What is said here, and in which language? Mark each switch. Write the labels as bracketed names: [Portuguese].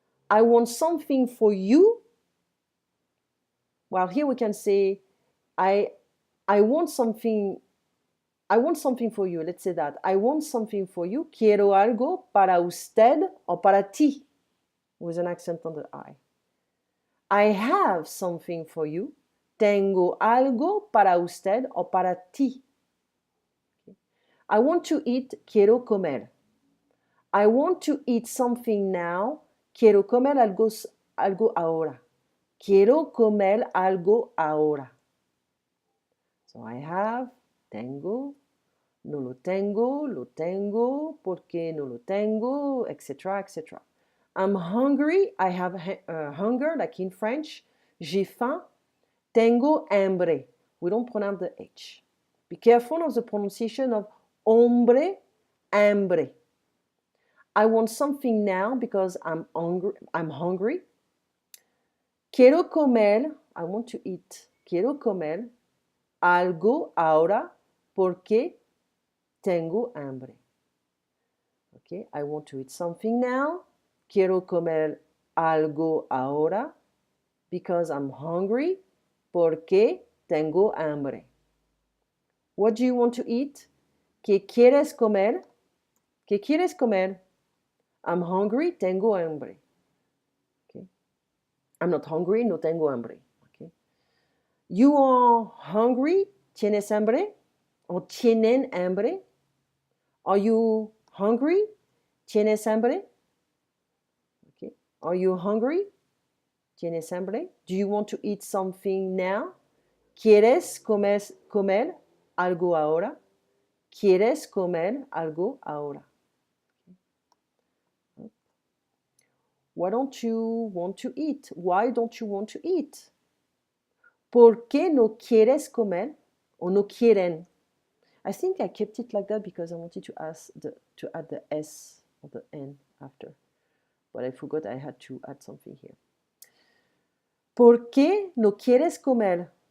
[English] I want something for you. Well, here we can say, I want something. I want something for you. Let's say that. I want something for you. [Spanish] Quiero algo para usted o para ti, [English] with an accent on the I. I have something for you. [Spanish] Tengo algo para usted o para ti. [English] Okay. I want to eat. [Spanish] Quiero comer. [English] I want to eat something now. [Spanish] Quiero comer algo ahora. Quiero comer algo ahora. [English] So I have, [Spanish] tengo, no lo tengo, porque no lo tengo, etc., etc. [English] I'm hungry, I have hunger, like in French. [French] J'ai faim, [Spanish] tengo hambre. [English] We don't pronounce the H. Be careful of the pronunciation of hombre, hambre. I want something now because I'm hungry. [Spanish] Quiero comer, [English] I want to eat. [Spanish] Quiero comer algo ahora porque tengo hambre. [English] Okay, I want to eat something now. [Spanish] Quiero comer algo ahora [English] because I'm hungry [Spanish] porque tengo hambre. [English] What do you want to eat? [Spanish] ¿Qué quieres comer? ¿Qué quieres comer? [English] I'm hungry, [Spanish] tengo hambre. [English] Okay. I'm not hungry, [Spanish] no tengo hambre. [English] Okay. You are hungry, [Spanish] tienes hambre, [English] or [Spanish] tienen hambre. [English] Are you hungry? [Spanish] ¿Tienes hambre? [English] Okay. Are you hungry? ¿Tienes hambre? Do you want to eat something now? [Spanish] ¿Quieres comer algo ahora? ¿Quieres comer algo ahora? [English] Okay. Why don't you want to eat? Why don't you want to eat? [Spanish] ¿Por qué no quieres comer? O no quieren? [English] I think I kept it like that because I wanted to add the S or the N after. But I forgot I had to add something here. [Spanish] ¿Por qué no quieres comer?